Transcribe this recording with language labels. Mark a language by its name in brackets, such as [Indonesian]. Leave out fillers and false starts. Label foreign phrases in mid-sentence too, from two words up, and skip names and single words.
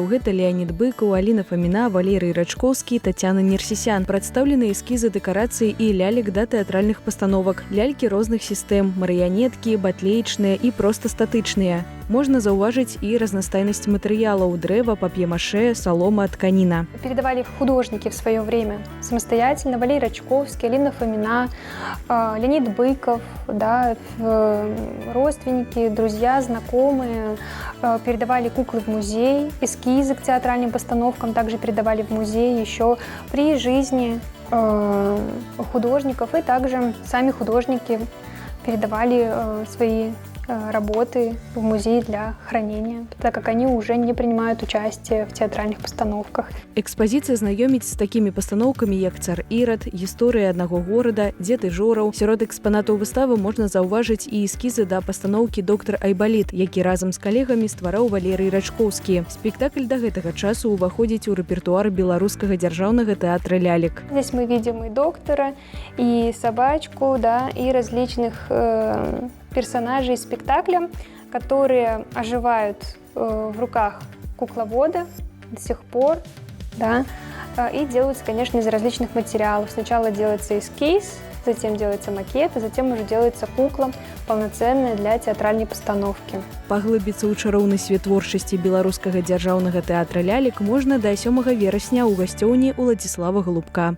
[Belarusian] Гэта Леонид Быкаў, Аліна Фаміна, Валерый Рачкоўскі, Тацяна Нерсісян. Прадстаўлены эскізы дэкарацый і лялек да тэатральных пастановак. Лялькі розных сістэм, марыянеткі, батлеечныя і проста статычныя. Можна заўважыць і разнастайнасць матэрыялаў: дрэва, пап'е-маше, солома, тканіна. [Russian] Передавали художники в свое время самостоятельно. Валерий Рачковский, Алина Фомина, Леонид Быков, да, родственники, друзья, знакомые. Передавали куклы в музей, эскизы к театральным постановкам также передавали в музей еще при жизни художников. И также сами художники передавали свои работы в музей для хранения, так как они уже не принимают участие в театральных постановках. [Belarusian] Экспазіцыя знаёміць з такімі пастаноўкамі, як «Цар Ірад», «Гісторыя аднаго горада», «Дзед і Жораў». Сярод экспанатаў выставы можна заўважыць і эскізы да пастаноўкі «Доктар Айбаліт», які разам з калегамі ствараў Валерый Рачкоўскі. Спектакль да гэтага часу ўваходзіць у рэпертуар Беларускага дзяржаўнага тэатра лялек. [Russian] Здесь мы видим и доктора, и собачку, да, и различных персонажей спектакля, которые оживают в руках кукловода до сих пор, да, и делаются, конечно, из различных материалов. Сначала делается эскиз, затем делается макет, а затем уже делается кукла полноценная для театральной постановки. [Belarusian] Паглыбіцца ў чароўны свет творчасці Беларускага дзяржаўнага тэатра лялек можна да 7 верасня ў гасцёўні Уладзіслава Голубка.